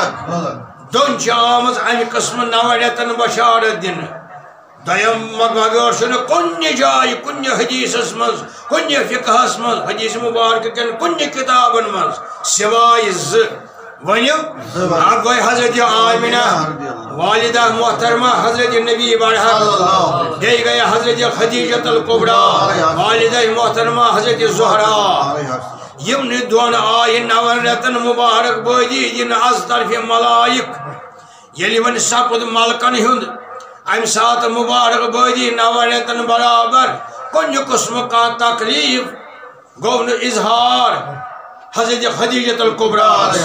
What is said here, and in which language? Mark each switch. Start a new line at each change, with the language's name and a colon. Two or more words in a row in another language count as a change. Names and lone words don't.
Kashmiri: دۄن چھِ آمٕژ امہِ قٕسمہٕ 9 رٮ۪تن بشارت دِنہٕ دوٚیِم مگر چھُنہٕ کُنہِ جایہِ کُنہِ حدیثس منٛز کُنہِ فقہس منٛز حدیث مبارک کٮ۪ن کُنہِ کِتابن منٛز سوائے زٕ ونیو اکھ گوٚو حضرت آمینہ والدہ محترمہ حضرت نبی برحق بیٚیہِ گٔے حضرت خدیجۃ الکبریٰ والدہ محترمہ حضرت زہرا یِمنٕے دۄن آیہِ 9 رٮ۪تن مبارک بٲدی دِنہٕ از طرفِ ملائک ییٚلہِ وۄنۍ سپُد ملکن ہُنٛد امہِ ساتہٕ مبارک بٲدی 9 رٮ۪تن برابر کُنہِ قٕسمہٕ کانٛہہ تکلیٖف گوٚو نہٕ اظہار حضرت خدیجۃ الکبریٰ